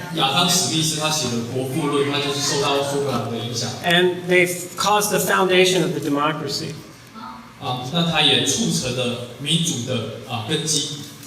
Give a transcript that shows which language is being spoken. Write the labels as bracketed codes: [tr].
[zh] 亚当史密斯他写的《国富论》，他就是受到苏格兰的影响。 [en] And they've caused the foundation of the democracy. [zh] 那他也促成了民主的根基。